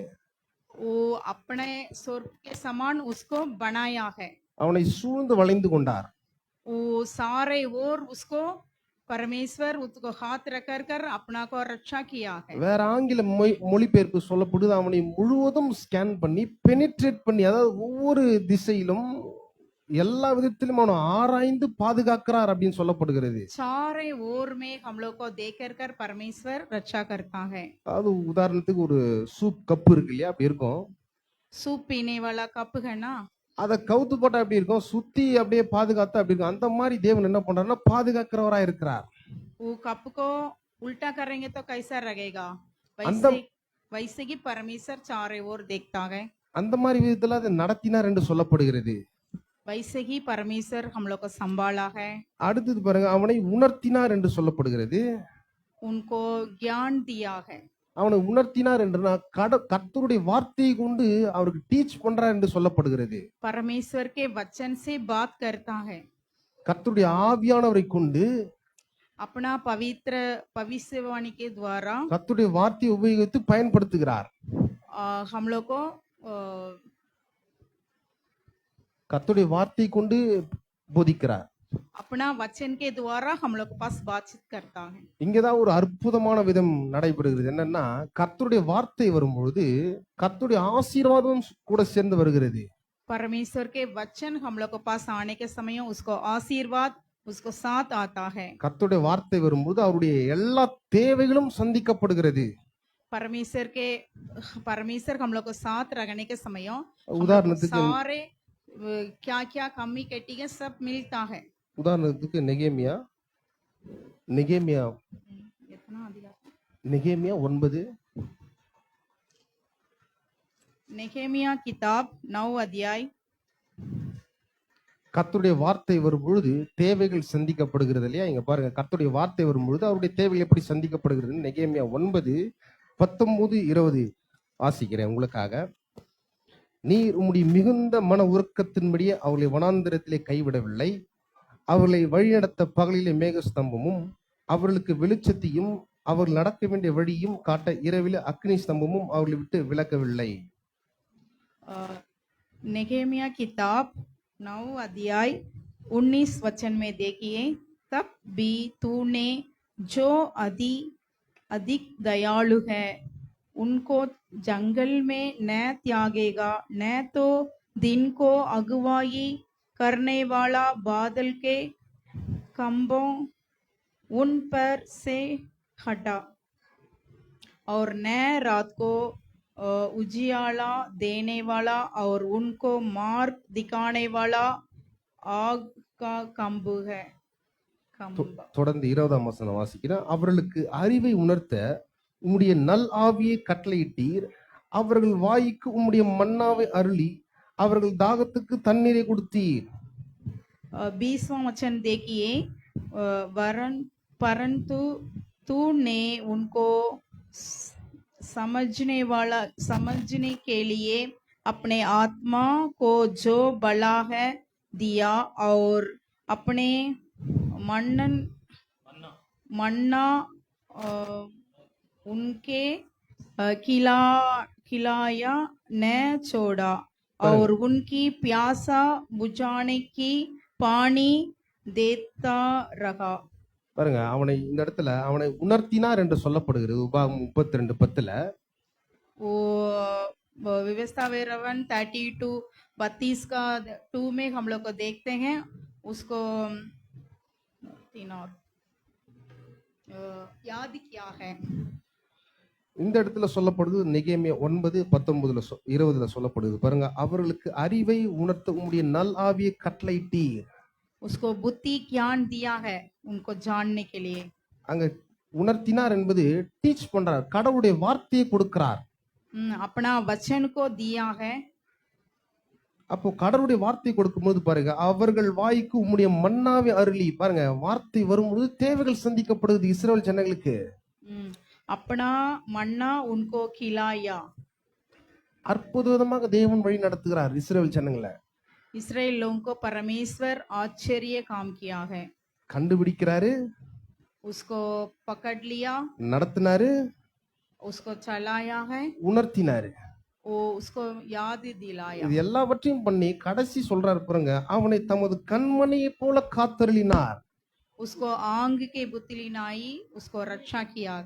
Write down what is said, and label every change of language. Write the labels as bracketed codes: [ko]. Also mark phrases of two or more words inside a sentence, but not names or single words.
[hi] वो अपने स्वर्ग के समान उसको बनाया है। [ta] அவனை சூழ்ந்து வளைந்து கொண்டார். [hi] वो सारे ओर उसको परमेश्वर उसको हाथ रख कर अपना को रक्षा किया है। [ta] வேற ஆங்கில மொழிபெயர்ப்பு சொல்லப்படுது அவனை முழுவதும் ஸ்கேன் பண்ணி பெனிட்ரேட் பண்ணி, அதாவது ஒவ்வொரு திசையிலும் எல்லா விதத்திலும் அவனை ஆராய்ந்து பாதுகாக்கிறார் அப்படின்னு சொல்லப்படுகிறது. [hi] सारे ओर में हम लोग को देख कर परमेश्वर रक्षा करता है। [ta] அதாவது உதாரணத்துக்கு ஒரு [en] soup cup [ta] இருக்கு இல்லையா, அப்படி இருக்கும். [hi] सूप पीने वाला कप है ना, [ta] அதை கவுத்து போட்டா எப்படி இருக்கும், சுத்தி அப்படியே பாதுகாத்தா அப்படி இருக்கும். அந்த மாதிரி தேவன் என்ன பண்றாருன்னா பாதுகாக்கிறவரா இருக்கிறார். [hi] वो कप को उल्टा करेंगे तो कैसा रहेगा, वैसे ही परमेश्वर चारों ओर देखता है। [ta] அந்த மாதிரி விதத்துல அதை நடத்தினார் என்று சொல்லப்படுகிறது. [hi] वैसे ही परमेश्वर हम लोग को संभाला है। [ta] அடுத்தது பாருங்க, அவனை உணர்த்தினார் என்று சொல்லப்படுகிறது. [hi] उनको ज्ञान दिया है। [ta] அவனை உணர்த்தினார் என்றுனா கர்த்தருடைய வார்த்தையை கொண்டு அவருக்கு டீச் பண்றார் என்று சொல்லப்படுகிறது. [hi] परमेश्वर के वचन से बात करता है। [ta] கர்த்தருடைய ஆவியானவரை கொண்டு [hi] अपना पवित्र भविष्यवाणी के द्वारा [ta] கர்த்தருடைய வார்த்தையை உபயோகித்து பயன்படுத்துகிறார். [hi] हम लोग को [ta] கர்த்தருடைய வார்த்தையை கொண்டு போதிக்கிறார். [hi] अपना वचन के द्वारा हम लोग के पास बातचीत करता है। [ta] இங்கதான் ஒரு அற்புதமான விதம் நடைபெறுகிறது. என்னன்னா, கர்த்தருடைய வார்த்தை வரும்பொழுது கர்த்தருடைய ஆசீர்வாதம் கூட சேர்ந்து வருகிறது. [hi] परमेश्वर के वचन हम लोग के पास आने के समय उसको आशीर्वाद उसको साथ आता है। [ta] கர்த்தருடைய வார்த்தை வரும்போது அவருடைய எல்லா தேவைகளும் சந்திக்கப்படுகிறது. [hi] परमेश्वर हम लोग को साथ रखने के समय [ta] உதாரணத்துக்கு [hi] सारे क्या क्या कमी कटी है सब मिलता है। [ta] உதாரணத்துக்கு நெகேமியா 9 [hi] नेहेमिया किताब 9 अध्याय। [ta] கர்த்தருடைய வார்த்தை வரும்பொழுது தேவைகள் சந்திக்கப்படுகிறது இல்லையா? இங்க பாருங்க, கர்த்தருடைய வார்த்தை வரும்பொழுது அவருடைய தேவைகள் எப்படி சந்திக்கப்படுகிறது. நெகேமியா 9:19-20 வாசிக்கிறேன் உங்களுக்காக. நீர் உம்முடைய மிகுந்த மன உருக்கத்தின்படியே அவர்களை வனாந்திரத்திலே கைவிடவில்லை. அவர்களை வழிநடத்த பகலிலே மேகஸ்தம்பமும் அவர்களுக்கு வெளிச்சத்தையும் அவர்கள் நடக்க வேண்டிய வழியும் காட்ட இரவிலே அக்னி ஸ்தம்பமும் அவர்களை விட்டு விலக்கவில்லை. [hi] नेहेमिया किताब 9 अध्याय 19 वचन में देखिए, तब भी तूने जो अधिक दयालु है उनको जंगल में न त्यागेगा, न तो दिन को अगुवाई करने वाला बादल के खंभों उन पर से हटा और न रात को उजियाला देने वाला और उनको मार्ग दिखाने वाला आग का खंभ है। [ta] தொடர்ந்து 20ஆம் வசனம் வாசிக்கிறேன். அவர்களுக்கு அறிவை உணர்த்த உம்முடைய நல் ஆவியை கட்டளையிட்டீர். அவர்கள் வாய்க்கு உம்முடைய மன்னாவை அருளி அவர்கள் தாகத்துக்கு தண்ணீரை கொடுத்தீர். [hi] 20वां वचन देखिए, परंतु तूने उनको समझने के लिए अपने आत्मा को जो बला है दिया और अपने मन्नन मन्ना अ, उनके खिला खिलाया न छोड़ा और उनकी प्यासा बुझाने की पानी देता रहा. [ta] பாருங்க, அவனை இந்த இடத்துல அவனை உணர்த்தினார் என்று சொல்லப்படுகிறது. உபாகமம் 32:10. [hi] वो व्यवस्था वेरवन 32 का 2 में हम लोग को देखते हैं उसको 3 और याद क्या है. [ta] இந்த இடத்துல சொல்லப்படுது நெகேமியா 9:19-20 சொல்லப்படுது. பாருங்க, அவர்களுக்கு அறிவை உணர்த்த உம்முடைய நல் ஆவியை கட்டளையிட்டீர். [hi] उसको बुद्धि ज्ञान दिया है उनको जानने के लिए. [ta] அங்க உணர்த்தினார் என்பது டீச் பண்றார், கடவுளுடைய வார்த்தையை கொடுக்கிறார். [hi] अपना वचन को दिया है. [ta] அப்போ கடவுளுடைய வார்த்தை கொடுக்கும்போது பாருங்க, அவர்கள் வாய்க்கு உம்முடைய மன்னாவை அருளி. பாருங்க, வார்த்தை வரும்போது தேவைகள் சந்திக்கப்படுது இஸ்ரவேல் ஜனங்களுக்கு. [hi] अपना मन्ना उनको खिलाया. [ta] அற்புதமாக தேவன் வழி நடத்துகிறார் இஸ்ரவேல் ஜனங்களை. [hi] इस्राएल लोगों को परमेश्वर आश्चर्य काम किया है. [ta] கண்டுபிடிக்கிறாரு, [hi] उसको पकड़ लिया, [ta] நடத்தினாரு, [hi] उसको चलाया है, [ta] உணர்த்தினாரு. [hi] वो उसको याद दिलाया. [ta] இது எல்லாவற்றையும் பண்ணி கடைசி சொல்றாரு பாருங்க, அவனை தமது கண்மணியை போல காத்தருளினார். [hi] उसको आंग के बुतली नाई उसको रक्षा किया है.